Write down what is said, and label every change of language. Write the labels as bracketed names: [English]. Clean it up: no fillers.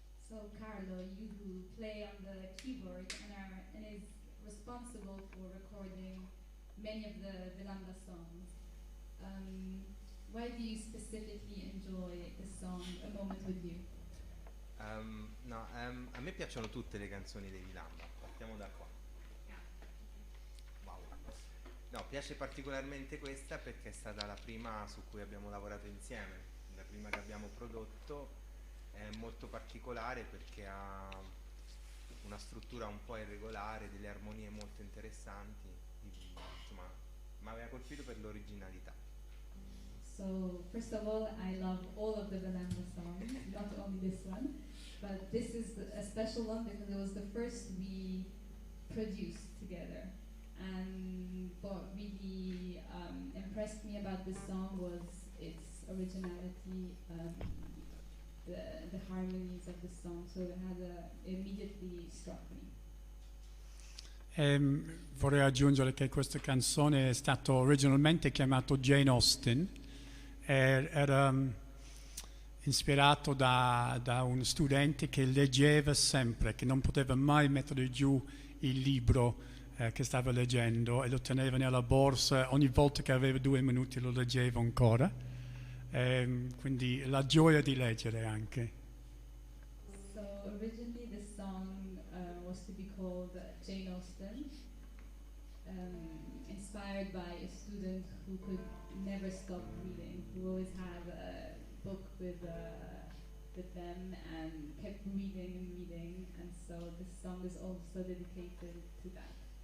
[English] So Carlo, you who play on the keyboard and is responsible for recording many of the Velamba songs. Why do you specifically enjoy the song A Moment With You? [Italian] A me piacciono tutte le canzoni dei Velamba, partiamo da qua. Wow. No, piace particolarmente questa perché è stata la prima su cui abbiamo lavorato insieme, la prima che abbiamo prodotto. È molto particolare perché ha una struttura un po' irregolare, delle armonie molto interessanti, insomma, mi aveva colpito per l'originalità. [English] So, first of all, I love all of the Velamba songs, not only this one, but this is a special one because it was the first we produced together. And what really impressed me about this song was its originality, the harmonies of the song, so it immediately struck me. [Italian] Vorrei aggiungere che questa canzone è stato originalmente chiamato Jane Austen, era ispirato da un studente che leggeva sempre, che non poteva mai mettere giù il libro che stava leggendo e lo teneva nella borsa, ogni volta che aveva 2 minuti lo leggeva ancora, quindi la gioia di leggere anche. [English] So originally this song was to be called Jane Austen, inspired by a student who could never stop reading, who always had a book with them and kept reading and reading, and so this song is also dedicated to that.